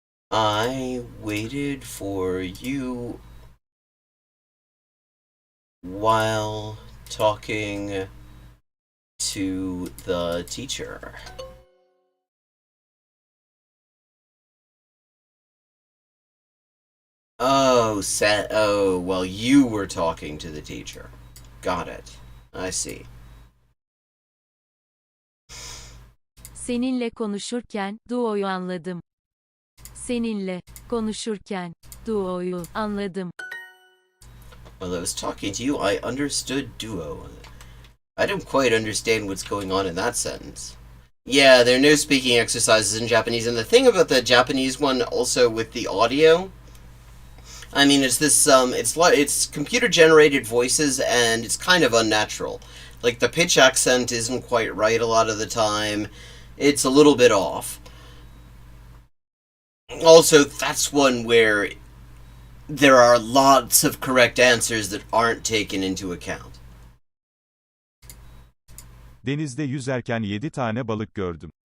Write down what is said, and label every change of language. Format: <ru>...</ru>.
<en>I waited for you while talking to the teacher. Oh, well, you were talking to the teacher. Got it. I see.</en> <tr>Seninle konuşurken Duo'yu anladım. Seninle konuşurken Duo'yu anladım.</tr> <en>While I was talking to you, I understood Duo. I don't quite understand what's going on in that sentence. Yeah, there are no speaking exercises in Japanese, and the thing about the Japanese one also with the audio, I mean, it's this, it's computer-generated voices, and it's kind of unnatural. Like, the pitch accent isn't quite right a lot of the time. It's a little bit off. Also, that's one where there are lots of correct answers that aren't taken into account.</en> <tr>Denizde yüzerken 7 tane balık gördüm.</tr>